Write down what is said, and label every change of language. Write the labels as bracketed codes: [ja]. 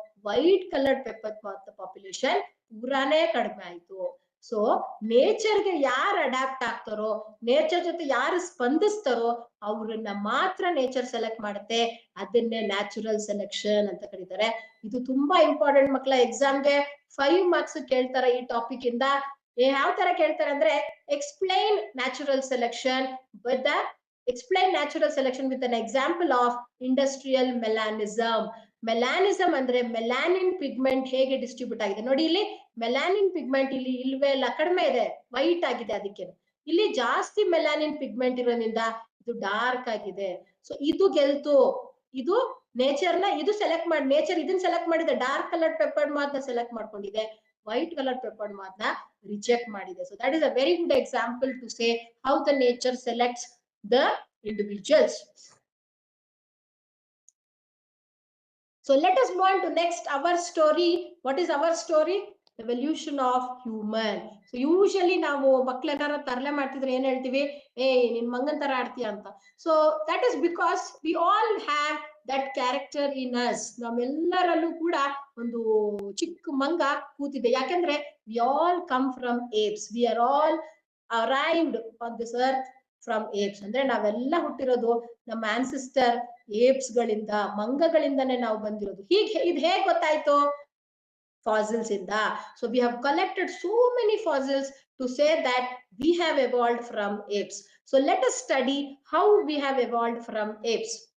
[kn] White coloured ಪೆಪ್ಪರ್ಡ್ ಮಾತ್ population ಪೂರಾನೇ ಕಡಿಮೆ ಆಯ್ತು. ಸೊ ನೇಚರ್ಗೆ ಯಾರು ಅಡಾಪ್ಟ್ ಆಗ್ತಾರೋ, ನೇಚರ್ ಜೊತೆ ಯಾರು ಸ್ಪಂದಿಸ್ತಾರೋ ಅವ್ರನ್ನ ಮಾತ್ರ ನೇಚರ್ ಸೆಲೆಕ್ಟ್ ಮಾಡುತ್ತೆ. ಅದನ್ನೇ ನ್ಯಾಚುರಲ್ ಸೆಲೆಕ್ಷನ್ ಅಂತ ಕರೀತಾರೆ. ಇದು ತುಂಬಾ ಇಂಪಾರ್ಟೆಂಟ್ ಮಕ್ಕಳ. ಎಕ್ಸಾಮ್ಗೆ 5 ಮಾರ್ಕ್ಸ್ ಕೇಳ್ತಾರೆ ಈ ಟಾಪಿಕ್ ಇಂದ. ಯಾವ ತರ ಕೇಳ್ತಾರೆ ಅಂದ್ರೆ, [en] Explain natural selection with the explain natural selection with an example of industrial melanism. [kn] ಮೆಲಾನಿಸಮ್ ಅಂದ್ರೆ ಮೆಲಾನಿನ್ ಪಿಗ್ಮೆಂಟ್ ಹೇಗೆ ಡಿಸ್ಟ್ರಿಬ್ಯೂಟ್ ಆಗಿದೆ ನೋಡಿ. ಇಲ್ಲಿ ಮೆಲಾನಿನ್ ಪಿಗ್ಮೆಂಟ್ ಇಲ್ಲಿ ಇಲ್ವೇ ಇಲ್ಲ, ಕಡಿಮೆ ಇದೆ, ವೈಟ್ ಆಗಿದೆ. ಅದಕ್ಕೆ ಇಲ್ಲಿ ಜಾಸ್ತಿ ಮೆಲಾನಿನ್ ಪಿಗ್ಮೆಂಟ್ ಇರೋದ್ರಿಂದ ಇದು ಡಾರ್ಕ್ ಆಗಿದೆ. ಸೊ ಇದು ಗೆಲ್ತು. ಇದು ನೇಚರ್ ನ ಇದು ಸೆಲೆಕ್ಟ್ ಮಾಡಿ, ನೇಚರ್ ಇದನ್ನ ಸೆಲೆಕ್ಟ್ ಮಾಡಿದೆ, ಡಾರ್ಕ್ ಕಲರ್ ಪೆಪ್ಪರ್ಡ್ ಮಾತ್ ನ ಸೆಲೆಕ್ಟ್ ಮಾಡ್ಕೊಂಡಿದೆ, ವೈಟ್ ಕಲರ್ ಪೆಪ್ಪರ್ಡ್ ಮಾತ್ ನ ರಿಜೆಕ್ಟ್ ಮಾಡಿದೆ. [en] So that is a very good example to say how the nature selects the individuals. So let us move on to next our story. What is our story? Evolution of human. So usually [kn] ನಾವು ಮಕ್ಕಳೆಲ್ಲಾರ ತರಲೆ ಮಾಡ್ತಿದ್ರೆ ಏನ್ ಹೇಳ್ತೀವಿ, ನಿನ್ ಮಂಗನ್ ತರ ಆಡ್ತೀಯ ಅಂತ. [en] So that is because we all have that character in us. [kn] ನಾವೆಲ್ಲರಲ್ಲೂ ಕೂಡ ಒಂದು ಚಿಕ್ಕ ಮಂಗ ಕೂತಿದೆ. ಯಾಕಂದ್ರೆ [en] we all come from apes. We are all arrived on this earth from apes. [kn] ಅಂದ್ರೆ ನಾವೆಲ್ಲ ಹುಟ್ಟಿರೋದು ನಮ್ಮ ಆನ್ಸಿಸ್ಟರ್ ಏಪ್ಸ್ ಗಳಿಂದ, ಮಂಗಗಳಿಂದನೇ ನಾವು ಬಂದಿರೋದು. ಇದು ಹೇಗೆ ಗೊತ್ತಾಯ್ತು? ಫಾಸಿಲ್ಸ್ ಇಂದ. [en] So we have collected so many fossils to say that we have evolved from apes. So let us study how we have evolved from apes.